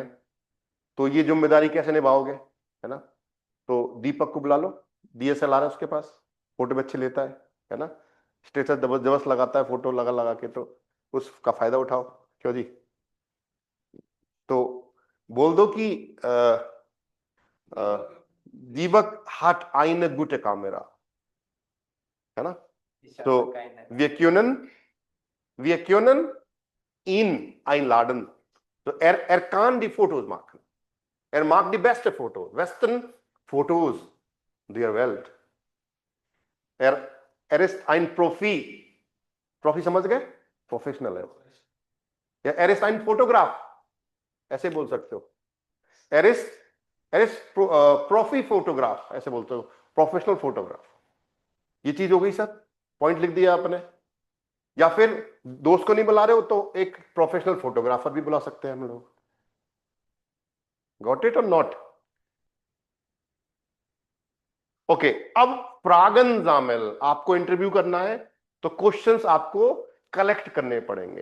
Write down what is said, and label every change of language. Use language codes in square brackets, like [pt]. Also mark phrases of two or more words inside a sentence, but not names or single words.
[hi] तो ये जिम्मेदारी कैसे निभाओगे, है ना? तो दीपक को बुला लो, DSLR है उसके पास, फोटो भी अच्छे लेता है ना? स्टेटस जबरदस्त लगाता है फोटो लगा लगा के, तो उसका फायदा उठाओ। क्यों जी? तो बोल दो कि दीपक [de] hat eine gute Kamera, [hi] है ना? [de] तो wir können ihn einladen. So er kann die Fotos machen. Er mag die beste Fotos, besten Fotos der Welt. Er ist ein Profi. Profi [hi] समझ गए? प्रोफेशनल है। [de] या er ist ein Fotograf, [hi] ऐसे बोल सकते हो। [de] er ist Profi फोटोग्राफ, [hi] ऐसे बोलते हो, [en] professional photograph. [hi] ये चीज हो गई सर, पॉइंट लिख दिया आपने। या फिर दोस्त को नहीं बुला रहे हो तो एक [en] professional photographer [hi] भी बुला सकते हैं हम लोग। [en] got it [hi] और नॉट? ओके, अब [de] Fragen sammeln [hi] आपको इंटरव्यू करना है, तो क्वेश्चंस आपको कलेक्ट करने पड़ेंगे।